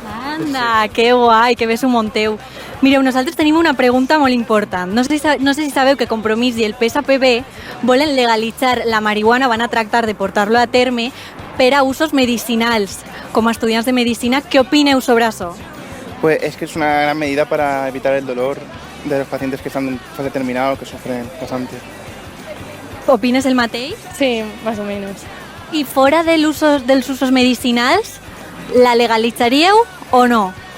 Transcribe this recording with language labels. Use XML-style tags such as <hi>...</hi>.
<ca>Anda, que guai, que bé s'ho monteu. Mireu, nosaltres tenim una pregunta molt important. No sé si sabeu que Compromís i el PSPB volen legalitzar la marihuana, van a tractar de portar-lo a terme per a usos medicinals. Com a estudiants de Medicina, què opineu sobre això?</ca> <es>Pues es que es una gran medida para evitar el dolor de los pacientes que están en fase terminal o que sufren bastante.</es> <ca>Opines el mateix?</ca> <es>Sí, más o menos.</es> <ca>I fora dels usos medicinals, la legalitzaríeu o no?</ca>